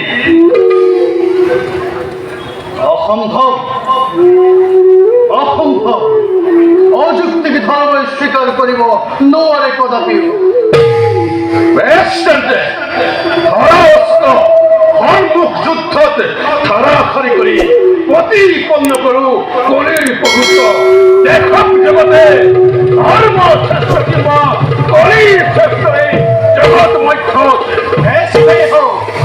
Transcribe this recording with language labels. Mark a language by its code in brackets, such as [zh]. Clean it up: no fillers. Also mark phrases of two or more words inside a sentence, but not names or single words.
[as] অসম্ভব অসম্ভব অযুক্তিক ধর্ম স্বীকার করিব নোয়ারে কদাপি বেশ ধরা অস্ত্র যুদ্ধত ধাৰাসাৰি কৰি প্ৰতিপন্ন কৰোঁ কলিৰ প্ৰভুত্ব দেখক জগতে ধৰ্ম শ্ৰেষ্ঠ কিবা কলিৰ শ্ৰেষ্ঠই জগত মধ্যত শ্ৰেষ্ঠই হওক